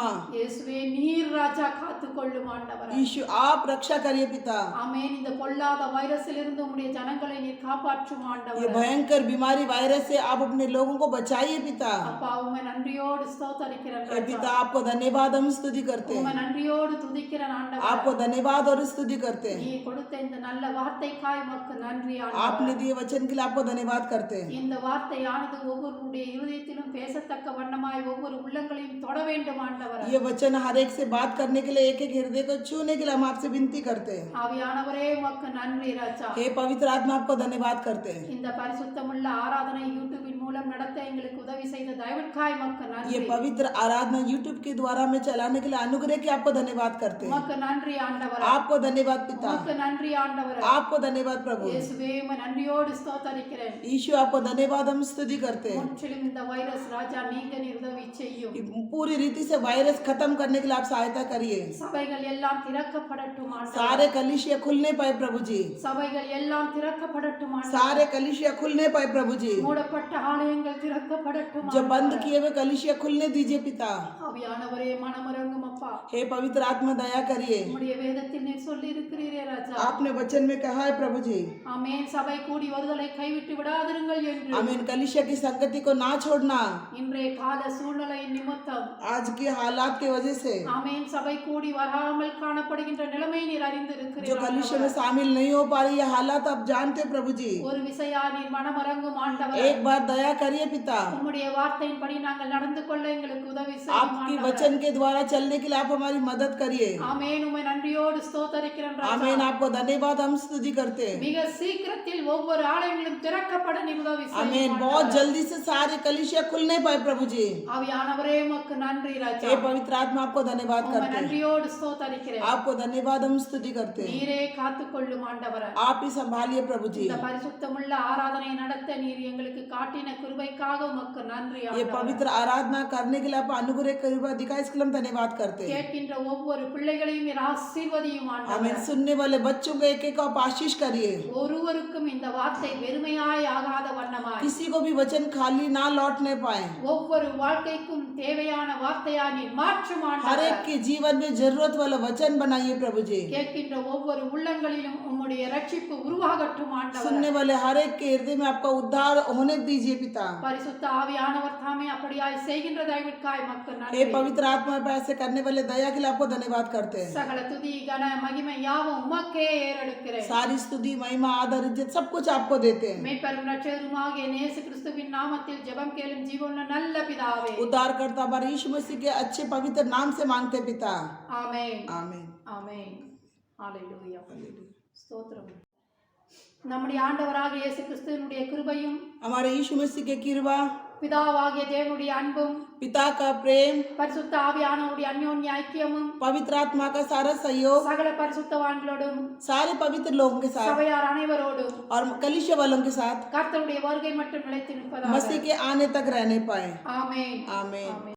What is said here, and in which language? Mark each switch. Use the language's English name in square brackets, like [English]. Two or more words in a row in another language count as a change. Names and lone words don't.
[Tamil] இயேசுவே நீர் ராஜா காத்துக்கொள்ளும் ஆண்டவரே. [Hindi] यीशु आप रक्षा करिए पिता। [Tamil] ஆமென். இந்த பொல்லாத வைரஸிலிருந்து உம்முடைய ஜனங்களை நீர் காப்பாற்றும் [Hindi] ये [Tamil] ஆண்டவரே. [Hindi] भयंकर बीमारी वायरस से आप अपने लोगों को बचाइए पिता। [Tamil] அப்பா உம்மை நன்றியோடு ஸ்தோத்தரிக்கிறேன் [Hindi] हे पिता [Tamil] ராஜா. [Hindi] आपको धन्यवाद हम स्तुति करते [Tamil] உம்மை [Hindi] हैं। [Tamil] நன்றியோடு துதிக்கிறேன் [Hindi] आपको [Tamil] ஆண்டவரே. [Hindi] धन्यवाद और स्तुति करते [Tamil] நீ [Hindi] हैं। [Tamil] கொடுத்த இந்த நல்ல வார்த்தைக்காய் உமக்கு நன்றி [Hindi] आपने [Tamil] ஆண்டவரே. [Hindi] दिए वचन के लिए आपको धन्यवाद करते हैं। [Tamil] இந்த வார்த்தையானது ஒவ்வொருடைய இருதயத்திலும் பேசத்தக்க வண்ணமாய் ஒவ்வொரு உள்ளங்களையும் தொட வேண்டும் ஆண்டவரே. [Hindi] ये वचन हर एक से बात करने के लिए, एक एक हृदय को छूने के लिए हम आपसे विनती करते हैं। [Tamil] ஆவியானவரே உமக்கு நன்றி ராஜா. [Hindi] हे पवित्र आत्मा आपको धन्यवाद करते हैं। [Tamil] இந்த பரிசுத்தமுள்ள ஆராதனை யூடியூபின் மூலம் நடத்த எங்களுக்கு உதவி செய்த தயவுக்காய் மக்கு [Hindi] ये [Tamil] நன்றி. [Hindi] पवित्र आराधना यूट्यूब के द्वारा में चलाने के लिए अनुग्रह के आपको धन्यवाद करते हैं। [Tamil] உமக்கு நன்றி ஆண்டவரே. [Hindi] आपको धन्यवाद पिता, [Tamil] உமக்கு நன்றி ஆண்டவரே. [Hindi] आपको धन्यवाद प्रभु [Tamil] இயேசுவே உம்மை நன்றியோடு ஸ்தோத்தரிக்கிறேன். [Hindi] यीशु, आपको धन्यवाद हम स्तुति करते हैं। [Tamil] முற்றிலும் இந்த வைரஸ் ராஜா நீங்க நீர் உதவி செய்யும். [Hindi] पूरी रीति से वायरस खत्म करने के लिए आप सहायता करिए। [Tamil] சபைகள் எல்லாம் திறக்கப்படட்டும் ஆண்டவரே. [Hindi] सारे कलिसिया खुलने पाए प्रभु जी, [Tamil] சபைகள் எல்லாம் திறக்கப்படட்டும் ஆண்டவரே. [Hindi] सारे कलिसिया खुलने पाए प्रभु जी, [Tamil] மூடப்பட்ட ஆலயங்கள் திறக்கப்படட்டும் [Hindi] जो बंद [Tamil] ஆண்டவரே. [Hindi] किए हुए कलिसिया खुलने दीजिए पिता। [Tamil] ஆவியானவரே மனமிறங்கும் அப்பா. [Hindi] हे पवित्र आत्मा दया करिए, [Tamil] உம்முடைய வேதத்தில் நீர் சொல்லி இருக்கிறீரே ராஜா. [Hindi] आपने वचन में कहा है प्रभु जी, [Tamil] ஆமென். சபை கூடி வருதலை கைவிட்டு விடாதிருங்கள் என்று [Hindi] आमीन, कलिसिया की संगति को ना छोड़ना। [Tamil] இன்றைய கால சூழ்நிலை நிமித்தம் [Hindi] आज के हालात की वजह से [Tamil] ஆமென் சபை கூடி வராமல் காணப்படுகின்ற நிலைமை நீர் [Hindi] जो [Tamil] அறிந்திருக்கிறீர் [Hindi] कलिसिया में [Tamil] ஆண்டவரே. [Hindi] शामिल नहीं हो पा रही ये हालात आप जानते हैं प्रभु जी। [Tamil] ஒரு விசையா நீர் மனமிறங்கும் ஆண்டவரே. [Hindi] एक बार दया करिए पिता, [Tamil] உம்முடைய வார்த்தையின்படி நாங்கள் நடந்து கொள்ள எங்களுக்கு உதவி செய்யும் [Hindi] आपकी [Tamil] ஆண்டவரே. [Hindi] वचन के द्वारा चलने के लिए आप हमारी मदद करिए। [Tamil] ஆமென். உம்மை நன்றியோடு ஸ்தோத்தரிக்கிறேன் ராஜா. [Hindi] आमीन, आपको धन्यवाद हम स्तुति करते हैं। [Tamil] மிக சீக்கிரத்தில் ஒவ்வொரு ஆலயங்களும் திறக்கப்பட நீர் உதவி செய்யும் [Hindi] आमीन, बहुत [Tamil] ஆண்டவரே. [Hindi] जल्दी से सारे कलिसिया खुलने पाए प्रभु जी। [Tamil] ஆவியானவரே உமக்கு நன்றி ராஜா. [Hindi] हे पवित्र आत्मा, आपको धन्यवाद [Tamil] உம்மை [Hindi] करते हैं। [Tamil] நன்றியோடு ஸ்தோத்தரிக்கிறேன். [Hindi] आपको धन्यवाद हम स्तुति करते हैं। [Tamil] நீரே காத்துக்கொள்ளும் ஆண்டவரே. [Hindi] आप ही संभालिए प्रभु जी। [Tamil] இந்த பரிசுத்தமுள்ள ஆராதனை நடத்த நீர் எங்களுக்கு காட்டின கிருபைக்காக உமக்கு நன்றி [Hindi] ये [Tamil] ஆண்டவரே. [Hindi] पवित्र आराधना करने के लिए आप अनुग्रह कृपा दिखाए, इसके लिए हम धन्यवाद करते हैं। [Tamil] கேட்கின்ற ஒவ்வொரு பிள்ளைகளையும் நீர் ஆசீர்வதியும் [Hindi] आमीन, [Tamil] ஆண்டவரே. [Hindi] सुनने वाले बच्चों को एक एक आप आशीष करिए। [Tamil] ஒருவருக்கும் இந்த வார்த்தை வெறுமையாய் ஆகாத வண்ணமாய் [Hindi] किसी को भी वचन खाली ना लौटने पाए। [Tamil] ஒவ்வொரு வாழ்க்கைக்கும் தேவையான வார்த்தையா நீர் மாற்றும் [Hindi] हर [Tamil] ஆண்டவரே. [Hindi] एक के जीवन में जरूरत वाला वचन बनाइए प्रभु जी। [Tamil] கேட்கின்ற ஒவ்வொரு உள்ளங்களிலும் உம்முடைய ரட்சிப்பு உருவாகட்டும் ஆண்டவரே. [Hindi] सुनने वाले हर एक के हृदय में आपका उद्धार होने दीजिए पिता। [Tamil] பரிசுத்த ஆவியானவர் தாமே அப்படியாய் செய்கின்ற தயவிற்காய் மக்கு [Hindi] हे [Tamil] நன்றி. [Hindi] पवित्र आत्मा पे ऐसे करने वाले दया के लिए आपको धन्यवाद करते हैं। [Tamil] சகல துதி கன மகிமை யாவும் உமக்கே ஏறெடுக்கிறேன். [Hindi] सारी स्तुति महिमा आदर इज्जत सब कुछ आपको देते हैं। [Tamil] மெய்ப்பெரும் இரட்சகருமாகிய இயேசு கிறிஸ்துவின் நாமத்தில் ஜெபம் கேளும் ஜீவனுள்ள நல்ல பிதாவே. [Hindi] उद्धारकर्ता हमारे यीशु मसीह के अच्छे पवित्र नाम से मांगते पिता, [Tamil] ஆமென். [Hindi] आमीन। [Tamil] ஆமென். ஹalleluya. ஸ்தோத்திரம். நம்முடைய ஆண்டவராகிய இயேசு கிறிஸ்துவினுடைய கிருபையும் [Hindi] हमारे यीशु मसीह के कृपा, [Tamil] பிதாவாகிய தேவனுடைய அன்பும் [Hindi] पिता का प्रेम, [Tamil] பரிசுத்த ஆவியானவருடைய அந்யோன்ய ஐக்கியமும் [Hindi] पवित्र आत्मा का सारा सहयोग [Tamil] சகல பரிசுத்தவான்களோடும் [Hindi] सारे पवित्र लोगों के साथ [Tamil] சபையார் அனைவரோடும் [Hindi] और कलिसिया वालों के साथ [Tamil] கர்த்தருடைய வருகை மட்டும் நிலைத்து நிற்பதாக. [Hindi] मसीह के आने तक रहने पाए। [Tamil] ஆமென். [Hindi] आमीन। [Tamil] ஆமென்.